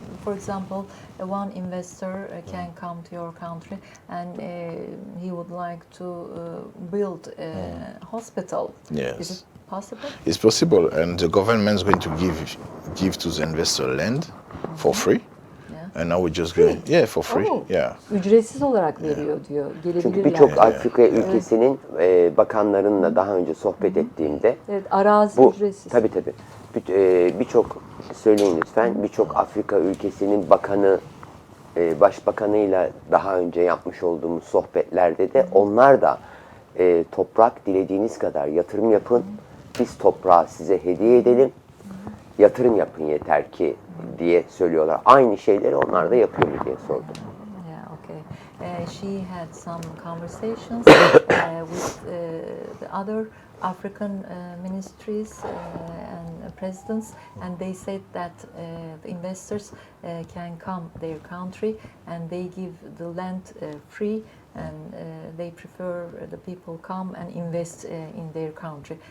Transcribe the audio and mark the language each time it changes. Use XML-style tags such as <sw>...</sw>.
<en>For example, one investor can come to your country and he would like to build a hospital. Yes. Is it possible? It's possible, and the government is going to give to the investor land for free. Yeah. And now we're just going, for free. Oh, Yeah.</en> <tr>Ücretsiz olarak veriyor diyor. Çünkü Gelebilirler. birçok Afrika ülkesinin bakanlarınla daha önce sohbet ettiğimde Evet, arazi bu ücretsiz. tabii birçok söyleyin lütfen, birçok Afrika ülkesinin bakanı başbakanıyla daha önce yapmış olduğumuz sohbetlerde de onlar da toprak dilediğiniz kadar yatırım yapın, biz toprağı size hediye edelim, yatırım yapın yeter ki diye söylüyorlar. Aynı şeyleri onlar da yapıyor mu diye sordum.</tr> <en>Yeah, okay. She had some conversations with the other African ministries and presidents, and they said that the investors can come their country and they give the land free, and they prefer the people come and invest in their country.</en>